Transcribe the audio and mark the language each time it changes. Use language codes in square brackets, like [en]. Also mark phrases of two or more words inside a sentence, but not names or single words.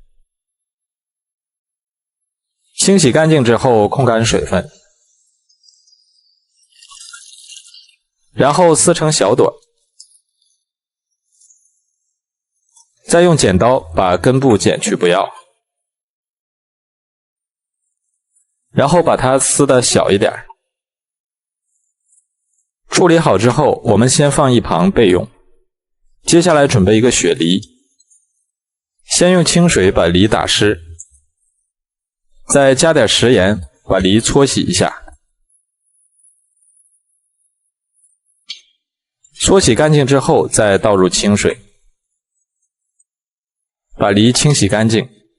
[zh] 清洗乾淨之後，控乾水分，然後撕成小朵，再用剪刀把根部剪去不要，然后把它撕得小一點。處理好之後，我們先放一旁備用。接下來準備一個雪梨，先用清水把梨打濕，再加點食鹽把梨搓洗一下。搓洗乾淨之後，再倒入清水，把梨清洗乾淨。